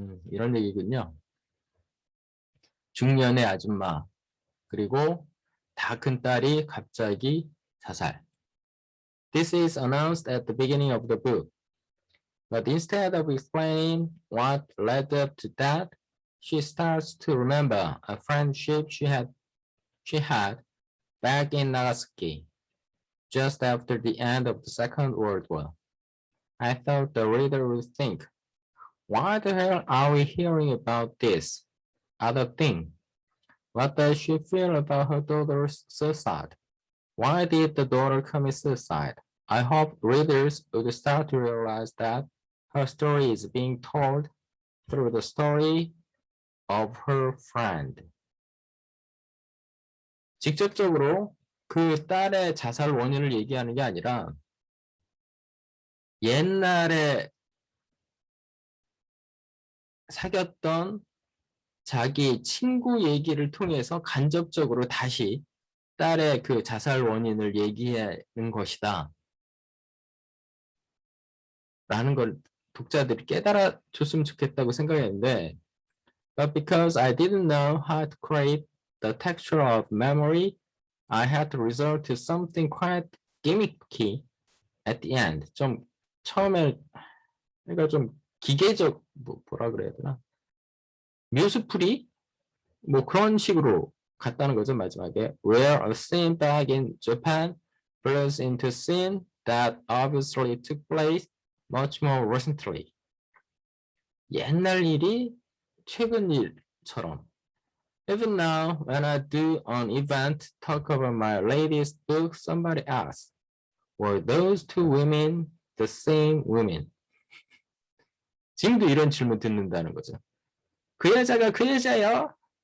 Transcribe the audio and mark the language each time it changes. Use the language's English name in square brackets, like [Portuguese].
[Korean] 이런 얘기군요. 중년의 아줌마, 그리고 다 큰 딸이 갑자기 자살. [English] This is announced at the beginning of the book. But instead of explaining what led up to that, she starts to remember a friendship she had back in Nagasaki, just after the end of the Second World War. I thought the reader would think, why the hell are we hearing about this other thing? What does she feel about her daughter's suicide? Why did the daughter commit suicide? I hope readers would start to realize that her story is being told through the story of her friend. [Korean] 직접적으로 그 딸의 자살 원인을 얘기하는 게 아니라 옛날에 사귀었던 자기 친구 얘기를 통해서 간접적으로 다시 딸의 그 자살 원인을 얘기하는 것이다. 라는 걸 독자들이 깨달아 줬으면 좋겠다고 생각했는데 [English] But because I didn't know how to create the texture of memory, I had to resort to something quite gimmicky at the end. [Korean] 좀 처음에 그러니까 좀 기계적 뭐라 그래야 되나? 묘수풀이 뭐 그런 식으로 갔다는 거죠, 마지막에. [English] Where a scene back in Japan flows into a scene that obviously took place much more recently. [Korean] 옛날 일이 최근 일처럼. [English] Even now, when I do an event talk about my latest book, somebody asks, were those two women the same women? [Korean] 지금도 이런 질문 듣는다는 거죠. 그 여자가 그 여자요?